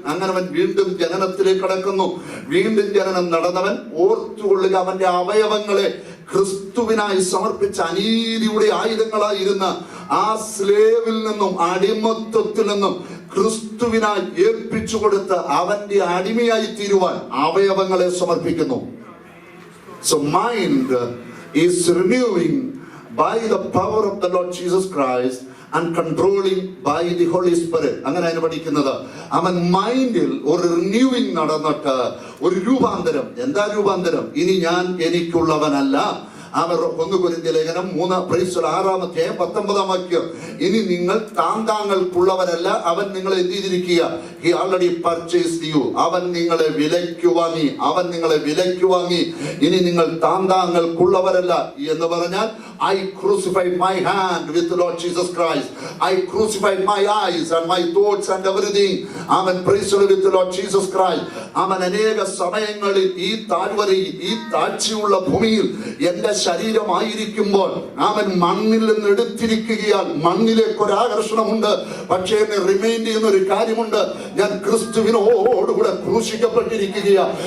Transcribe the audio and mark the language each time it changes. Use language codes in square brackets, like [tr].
[ml] അങ്ങനെ അവൻ വീണ്ടും ജനനത്തിലേക്ക് കടക്കുന്നു. വീണ്ടും ജനനം നടന്നവൻ ഓർത്തുകൊള്ളുക, അവന്റെ അവയവങ്ങളെ ക്രിസ്തുവിനായി സമർപ്പിച്ച അനീതിയുടെ ആയുധങ്ങളായിരുന്ന ആ സ്ലേവിൽ നിന്നും അടിമത്വത്തിൽ നിന്നും ക്രിസ്തുവിനായി ഏൽപ്പിച്ചു കൊടുത്ത് അവന്റെ അടിമയായി തീരുവാൻ അവയവങ്ങളെ സമർപ്പിക്കുന്നു. [en] So mind is renewing by the power of the Lord Jesus Christ and controlling by the Holy Spirit. [ml] അങ്ങനെ അതിന് പഠിക്കുന്നത്. അവൻ മൈൻഡിൽ ഒരു റിന്യൂവിങ് നടന്നിട്ട് ഒരു രൂപാന്തരം. എന്താ രൂപാന്തരം? ഇനി ഞാൻ എനിക്കുള്ളവനല്ല. അവർ 1 കൊരിന്ത്യർ ലേഖനം 6-ാം അധ്യായം 19-ാം വാക്യം. ഇനി നിങ്ങൾ താങ്താങ്ങൾക്കുള്ളവരല്ല, അവൻ നിങ്ങളെ എന്ത് ചെയ്തിരിക്കുക? [en] He already purchased you. [ml] അവൻ നിങ്ങളെ വിലയ്ക്ക് വാങ്ങി. അവൻ നിങ്ങളെ വിലയ്ക്ക് വാങ്ങി. ഇനി നിങ്ങൾ താങ്താങ്ങൾക്കുള്ളവരല്ല എന്ന് പറഞ്ഞാൽ [en] I crucified my hand with the Lord Jesus Christ. I crucified my eyes and my thoughts and everything. Amen. Praise the Lord with the Lord Jesus Christ. Amen. [ml] അനേക സമയങ്ങളിൽ ഈ താഴ്വരയിൽ, ഈ താഴ്ചയുള്ള ഭൂമിയിൽ എന്റെ ശരീരമായിരിക്കുമ്പോൾ അവൻ മണ്ണിൽ നിന്ന് എടുത്തിരിക്കുകയാൽ മണ്ണിലേക്ക് ഒരു ആകർഷണമുണ്ട്. പക്ഷേ എന്നെ റിമൈൻഡ് ചെയ്യുന്ന ഒരു കാര്യമുണ്ട്, ഞാൻ ക്രിസ്തുവിനോടുകൂടെ ക്രൂശിക്കപ്പെട്ടിരിക്കുകയാ.